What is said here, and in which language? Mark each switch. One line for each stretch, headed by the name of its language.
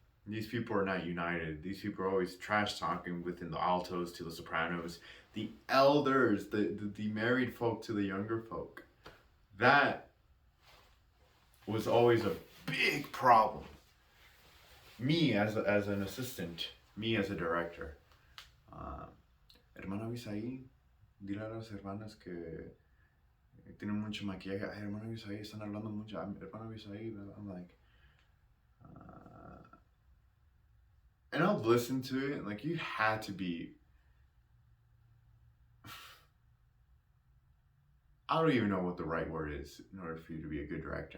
English: These people are not united. These people are always trash talking within the altos to the sopranos, the elders, the married folk to the younger folk. That was always a big problem. Me as an assistant, me as a director.
Spanish: Hermana Bisaí, dile a las hermanas que tienen mucho maquillaje. Hermana Bisaí, están hablando mucho.
English: Hermana Bisaí, I'm like, and I'll listen to it, and like, you had to be, I don't even know what the right word is in order for you to be a good director.